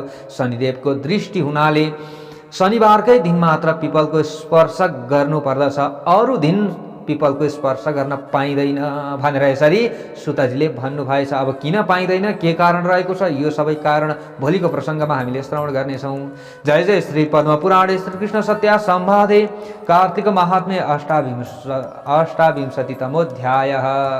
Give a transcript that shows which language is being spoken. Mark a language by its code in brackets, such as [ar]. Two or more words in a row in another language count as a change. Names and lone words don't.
[ne] शनिदेवको दृष्टि हुनाले शनिबारकै दिन मात्र पिपलको स्पर्श गर्नुपर्दछ, अरू दिन पिपलको स्पर्श गर्न पाइँदैन भनेर यसरी सुतजीले भन्नुभएछ। अब किन पाइँदैन, के कारण रहेको छ, यो सबै कारण भोलिको प्रसङ्गमा हामीले श्रवण गर्नेछौँ। [sa] जय जय श्री पद्मपुराणे श्रीकृष्ण सत्या संवादे कार्तिक महात्म्य अष्टाविंशतितमोऽध्यायः।